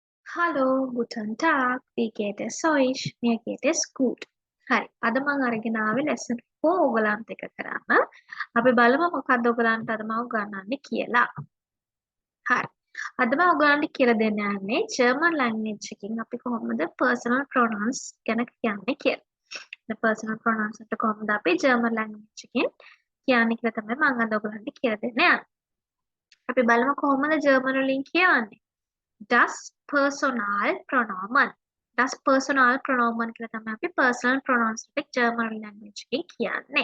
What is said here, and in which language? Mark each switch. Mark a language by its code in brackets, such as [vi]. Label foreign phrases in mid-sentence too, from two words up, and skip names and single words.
[de] Hallo, guten Tag. Wie geht es euch? Mir geht es gut. [si] හරි. අද මම අරගෙන ආවේ lesson 4 ඔයගලන්ට එක කරන්න. අපි බලමු මොකක්ද ඔයගලන්ට අද මම උගන්වන්නේ කියලා. හරි. අද මම ඔයගලන්ට කියලා දෙන්න යන්නේ [en] German language [si] එකකින් අපි කොහොමද [en] personal pronouns [si] ගැන කියන්නේ කියලා. [en] the personal pronouns [si] වලට කොහොමද අපි [en] German language [si] එකකින් කියන්නේ කියලා තමයි මම අද ඔයගලන්ට කියලා දෙන්න යන්නේ. අපි බලමු කොහොමද German වලින් කියවන්නේ. [de] Das Personalpronomen. Das Personalpronomen [si] කියලා තමයි අපි [en] personal pronouns [si] එක [en] German language [si] එකෙන් කියන්නේ.